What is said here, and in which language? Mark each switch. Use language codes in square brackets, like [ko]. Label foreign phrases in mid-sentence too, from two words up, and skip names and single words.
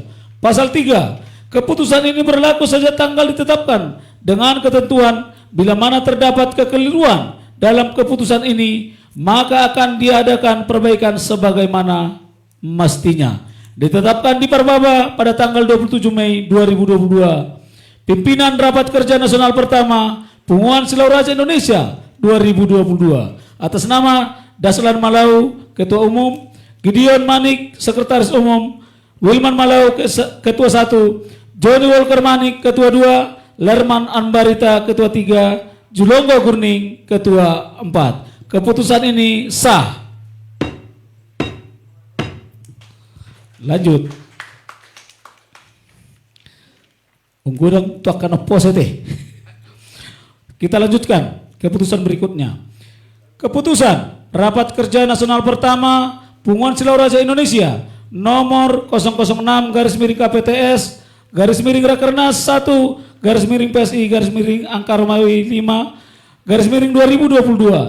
[id] Pasal 3, keputusan ini berlaku sejak tanggal ditetapkan dengan ketentuan bila mana terdapat kekeliruan dalam keputusan ini maka akan diadakan perbaikan sebagaimana mestinya. Ditetapkan di Parbaba pada tanggal 27 Mei 2022. Pimpinan Rapat Kerja Nasional pertama Punguan Silau Raja Indonesia 2022 atas nama Daslan Malau, Ketua Umum, Gideon Manik, Sekretaris Umum, Wilman Malau, Ketua 1, Johnny Walker Manik, Ketua 2, Lerman Ambarita, Ketua 3, Julonggo Gurning, Ketua 4. Keputusan ini sah. Lanjut. Unggurang tuakan oposite. Kita lanjutkan keputusan berikutnya. Keputusan Rapat Kerja Nasional pertama Punguan Silau Raja Indonesia nomor 006/KPTS/Rakernas 1/PSI/Romawi 5/2022